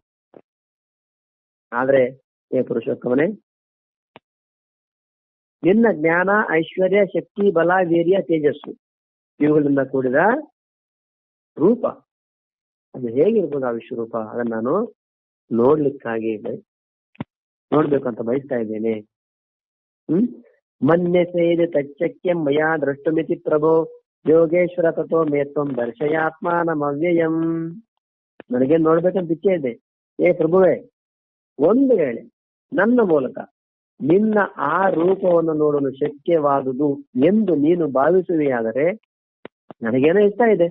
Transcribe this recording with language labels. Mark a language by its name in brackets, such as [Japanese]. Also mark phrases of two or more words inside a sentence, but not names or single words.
[Kannada] ಆದ್ರೆ ಏ ಪುರುಷೋತ್ತಮನೇ, ನಿನ್ನ ಜ್ಞಾನ, ಐಶ್ವರ್ಯ, ಶಕ್ತಿ, ಬಲ, ವೀರ್ಯ, ತೇಜಸ್ಸು ಇವುಗಳಿಂದ ಕೂಡಿದ ರೂಪ ಅದು ಹೇಗಿರ್ಬೋದು ಆ ವಿಶ್ವರೂಪ, ಅದನ್ನ ನಾನು ನೋಡ್ಲಿಕ್ಕಾಗಿ ನೋಡ್ಬೇಕಂತ ಬಯಸ್ತಾ ಇದ್ದೇನೆ. [Sanskrit] ಮನ್ಯ ಸೇದೆ ತಚ್ಚಕ್ಯಂ ಮಯಾ ದ್ರಷ್ಟುಮಿತಿ ಪ್ರಭೋ ಯೋಗೇಶ್ವರ ತಥೋ ಮೇತ್ವಂ ದರ್ಶಯಾತ್ಮಾನಮವ್ಯಯಂ. [Kannada] ನನಗೆ ನೋಡ್ಬೇಕಂತ ಇಚ್ಛೆ ಇದೆ. ಏ ಪ್ರಭುವೇ, ಒಂದು ವೇಳೆ ನನ್ನ ಮೂಲಕ ನಿನ್ನ ಆ ರೂಪವನ್ನು ನೋಡಲು ಶಕ್ಯವಾದುದು ಎಂದು ನೀನು ಭಾವಿಸುವೆಯಾದರೆ ನನಗೇನೋ ಇಷ್ಟ ಇದೆ.